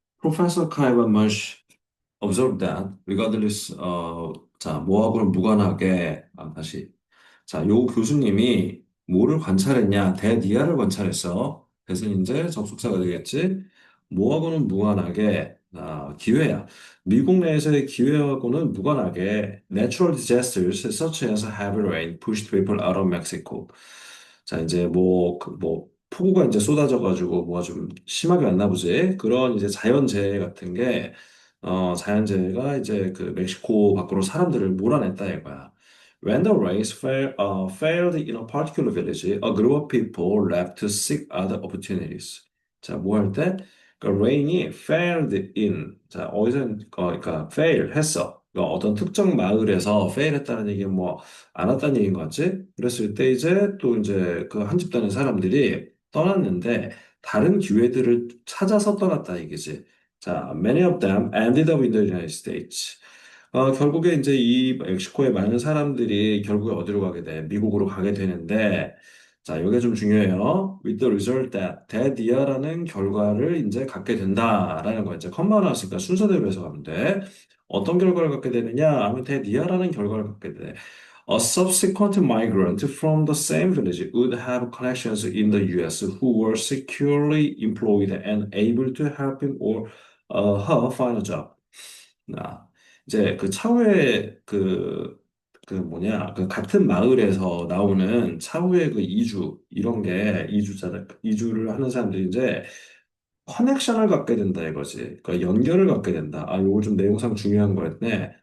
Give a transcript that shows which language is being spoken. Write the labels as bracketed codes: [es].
[en] Professor Kaivan Marsh observed that regardless [ko] 자, 뭐하고는 무관하게 다시 자, 요 교수님이 뭐를 관찰했냐? 대디아를 관찰했어. 그래서 이제 접속사가 되겠지. 뭐하고는 무관하게 기회야. 미국 내에서의 기회하고는 무관하게 [en] natural disasters such as heavy rain pushed people out of Mexico. [ko] 자, 이제 뭐 폭우가 이제 쏟아져가지고 뭐가 좀 심하게 왔나 보지. 그런 이제 자연재해 같은 게 자연재해가 이제 그 멕시코 밖으로 사람들을 몰아냈다 이거야. [en] When the race failed in a particular village, a group of people left to seek other opportunities. [ko] 자, 뭐 할 때? 그 rain이 failed in. 자, 그러니까 fail 했어. 그러니까 어떤 특정 마을에서 fail 했다는 얘기는 뭐 안 왔다는 얘기인 것 같지? 그랬을 때 이제 또 이제 그 한 집단의 사람들이 떠났는데 다른 기회들을 찾아서 떠났다 얘기지. 자, [en] many of them ended up in the United States. [ko] 결국에 이제 이 멕시코의 많은 사람들이 결국에 어디로 가게 돼? 미국으로 가게 되는데, 자, 이게 좀 중요해요. [en] With the result that, [ko] 대디아라는 결과를 이제 갖게 된다라는 거 이제 컴마 나왔으니까 순서대로 해서 가면 돼. 어떤 결과를 갖게 되느냐? 하면 대디아라는 결과를 갖게 돼. [en] A subsequent migrant from the same village would have connections in the US who were securely employed and able to help him or her find a job. [ko] 아, 이제 그 차후에 그 같은 마을에서 나오는 차후에 그 이주, 이런 게 이주를 하는 사람들이 이제 커넥션을 갖게 된다 이거지. 그러니까 연결을 갖게 된다. 아, 요거 좀 내용상 중요한 거였네.